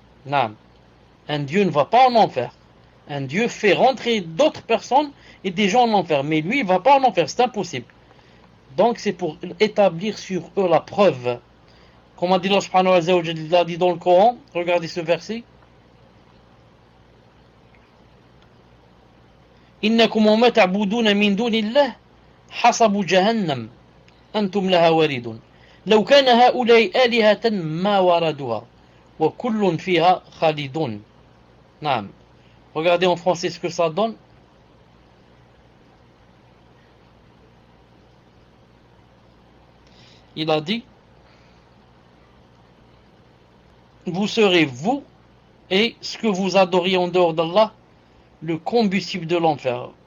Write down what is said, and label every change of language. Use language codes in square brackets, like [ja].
[fr] Un dieu ne va pas en enfer. Un dieu fait rentrer d'autres personnes et des gens en enfer, mais lui il ne va pas en enfer, c'est impossible. Donc c'est pour établir sur eux la preuve. Comme a dit Allah subhanahu wa ta'ala dit dans le Coran, regardez ce verset. [ar] إنكم وما تعبدون من دون الله حصب جهنم أنتم لها واردون لو كان هؤلاء آلهة ما وردوها وكل فيها خالدون. نعم. [fr] Regardez en français ce que ça donne. Il a dit, vous serez vous et ce que vous adoriez en dehors d'Allah le combustible de l'enfer.